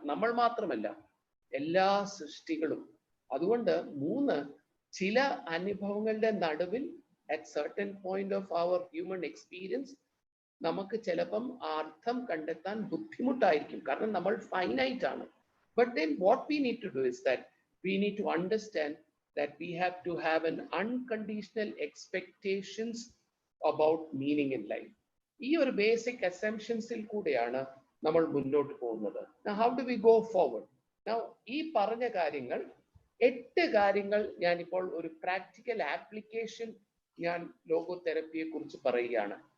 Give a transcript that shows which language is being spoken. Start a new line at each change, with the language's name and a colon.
Malayalam: നമ്മൾ മാത്രമല്ല, എല്ലാ സൃഷ്ടികളും. അതുകൊണ്ട് ചില അനുഭവങ്ങളുടെ നടുവിൽ
English: at certain point of our human experience
Malayalam: നമുക്ക് ചിലപ്പം അർത്ഥം കണ്ടെത്താൻ ബുദ്ധിമുട്ടായിരിക്കും, കാരണം നമ്മൾ ഫൈനൈറ്റ് ആണ്.
English: But then what we need to do is that we need to understand that we have to have an unconditional expectations about meaning in life.
Malayalam: ഈ ഒരു ബേസിക് അസംഷൻസിൽ കൂടെയാണ് നമ്മൾ മുന്നോട്ട് പോകുന്നത്.
English: Now, how do we go forward? Now,
Malayalam: ഈ പറഞ്ഞ കാര്യങ്ങൾ 8 കാര്യങ്ങൾ ഞാനിപ്പോൾ ഒരു പ്രാക്ടിക്കൽ ആപ്ലിക്കേഷൻ ഞാൻ ലോഗോതെറപ്പിയെ കുറിച്ച് പറയുകയാണ്.